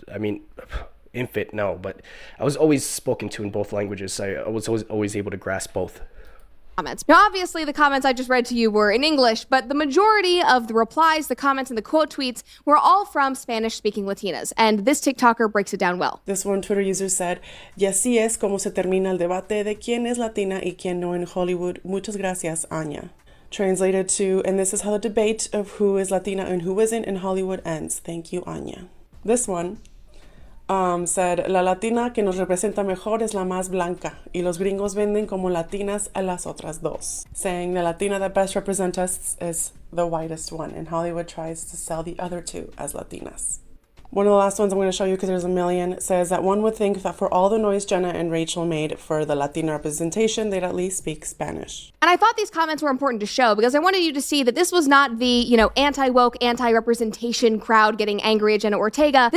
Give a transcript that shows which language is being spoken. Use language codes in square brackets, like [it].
[en] I mean, infant, no, but I was always spoken to in both languages. I was always able to grasp both. Comments. Now, obviously, the comments I just read to you were in English, but the majority of the replies, the comments, and the quote tweets were all from Spanish-speaking Latinas, and this TikToker breaks it down well. This one Twitter user said, [es] y así es como se termina el debate de quién es Latina y quién no en Hollywood. Muchas gracias, Anya. [en] Translated to, and this is how the debate of who is Latina and who isn't in Hollywood ends. Thank you, Anya. This one said, [es] la latina que nos representa mejor es la más blanca, y los gringos venden como latinas a las otras dos. [en] Saying the Latina that best represents us is the whitest one, and Hollywood tries to sell the other two as Latinas. One of the last ones I'm going to show you because there's a million says that one would think that for all the noise Jenna and Rachel made for the Latina representation, they'd at least speak Spanish. And I thought these comments were important to show because I wanted you to see that this was not the, anti-woke, anti-representation crowd getting angry at Jenna Ortega.